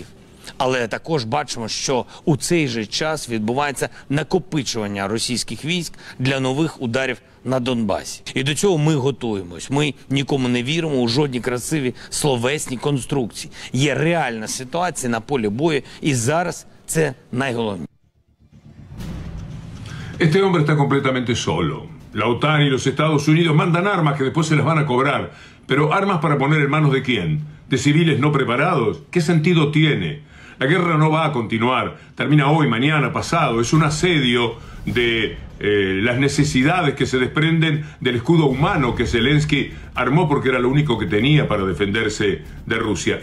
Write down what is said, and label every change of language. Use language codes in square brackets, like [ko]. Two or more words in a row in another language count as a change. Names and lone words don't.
[uk] Але також бачимо, що у цей же час відбувається накопичування російських військ для нових ударів на Донбасі. І до цього ми готуємось. Ми нікому не віримо у жодні красиві словесні конструкції. Є реальна ситуація на полі бою, і зараз це найголовніше. [es] Este hombre está completamente solo. La OTAN y los Estados Unidos mandan armas que después se las van a cobrar. Pero ¿armas para poner en manos de quién? ¿De civiles no preparados? ¿Qué sentido tiene? La guerra no va a continuar, termina hoy, mañana, pasado, es un asedio de las necesidades que se desprenden del escudo humano que Zelensky armó porque era lo único que tenía para defenderse de Rusia.